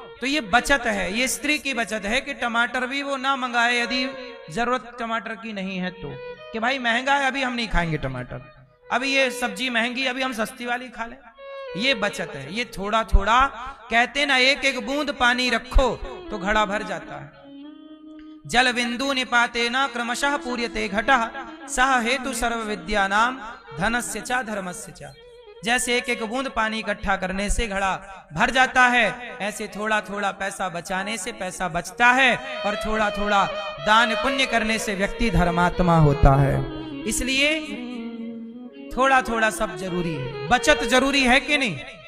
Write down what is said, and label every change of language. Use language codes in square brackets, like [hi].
[hi] तो ये बचत है, ये स्त्री की बचत है कि टमाटर भी वो ना मंगाए यदि जरूरत टमाटर की नहीं है तो, कि भाई महंगा है अभी हम नहीं खाएंगे टमाटर, अभी ये सब्जी महंगी अभी हम सस्ती वाली खा लें। ये बचत है, ये थोड़ा थोड़ा कहते ना, एक एक बूंद पानी रखो तो घड़ा भर जाता है। [sa] जल बिंदु निपाते न क्रमशः पूर्यते घटः सह हेतु सर्व विद्या नाम धनस्य च धर्मस्य च। [hi] जैसे एक एक बूंद पानी इकट्ठा करने से घड़ा भर जाता है, ऐसे थोड़ा थोड़ा पैसा बचाने से पैसा बचता है, और थोड़ा थोड़ा दान पुण्य करने से व्यक्ति धर्मात्मा होता है। इसलिए थोड़ा थोड़ा सब जरूरी है, बचत जरूरी है कि नहीं?